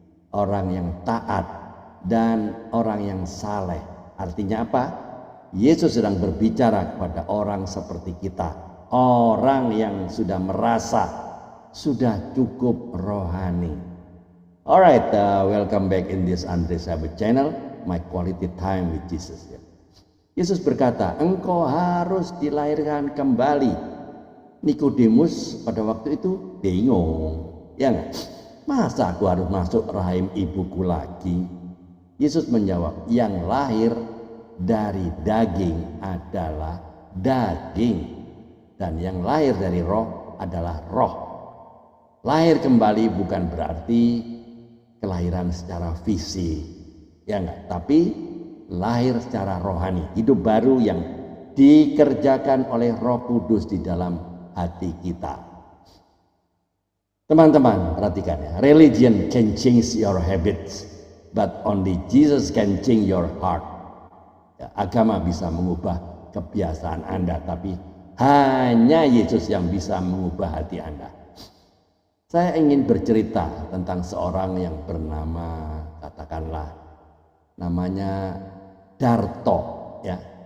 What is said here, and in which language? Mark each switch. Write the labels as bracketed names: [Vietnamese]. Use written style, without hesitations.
[Indonesian] Orang yang taat dan orang yang saleh. Artinya apa? Yesus sedang berbicara kepada orang seperti kita. Orang yang sudah merasa sudah cukup rohani. [English] Alright, welcome back in this Andre Sabat channel. My quality time with Jesus. [Indonesian] Yesus berkata, engkau harus dilahirkan kembali. Nikodemus pada waktu itu bingung, ya enggak? Masa aku harus masuk rahim ibuku lagi? Yesus menjawab, yang lahir dari daging adalah daging, dan yang lahir dari roh adalah roh. Lahir kembali bukan berarti kelahiran secara fisik, ya enggak? Tapi lahir secara rohani, hidup baru yang dikerjakan oleh Roh Kudus di dalam hati kita. Teman-teman, perhatikan ya. [English] Religion can change your habits, but only Jesus can change your heart. [Indonesian] Ya, agama bisa mengubah kebiasaan Anda, tapi hanya Yesus yang bisa mengubah hati Anda. Saya ingin bercerita tentang seorang yang bernama, katakanlah, namanya Darto ya.